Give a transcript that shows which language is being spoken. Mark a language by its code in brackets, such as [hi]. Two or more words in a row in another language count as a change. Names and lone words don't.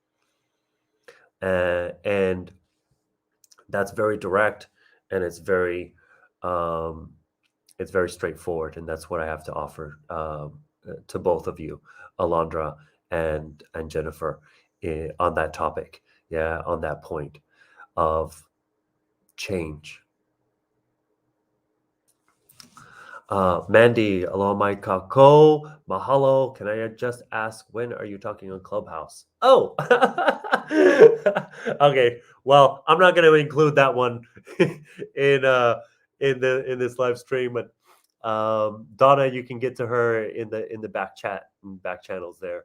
[en] And that's very direct, and it's very straightforward, and that's what I have to offer to both of you, Alondra and Jennifer, on that topic. Yeah, on that point of change. Mandy, [haw] aloha mai kako, mahalo. [en] Can I just ask, when are you talking on Clubhouse? Oh, okay. Well, I'm not going to include that one in this live stream, but Donna, you can get to her in the back channels there.